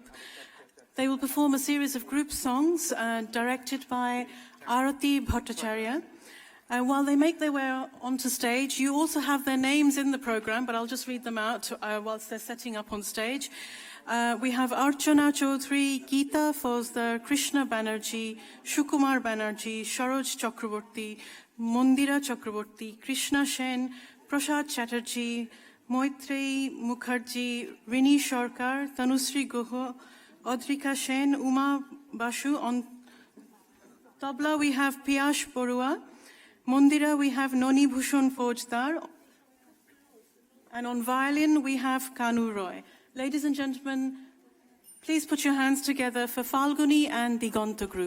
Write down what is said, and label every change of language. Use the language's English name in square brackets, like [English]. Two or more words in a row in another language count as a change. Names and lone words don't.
[English] They will perform a series of group songs directed by Arati Bhattacharya. And while they make their way onto stage, you also have their names in the program, but I'll just read them out whilst they're setting up on stage. We have Archana Chaudhary, Geeta Fauzdar, Krishna Banerjee, Shukumar Banerjee, Sharoj Chakraborty, Mondira Chakraborty, Krishna Sen, Prasad Chatterjee, Moitrey Mukherjee, Rini Sarkar, Tanusri Guha, Adrika Sen, Uma Basu. On tabla we have Piyash Borua. Mondira we have Noni Bhushan Faujdar. And on violin we have Kanu Roy. Ladies and gentlemen, please put your hands together for Falguni and Diganta group.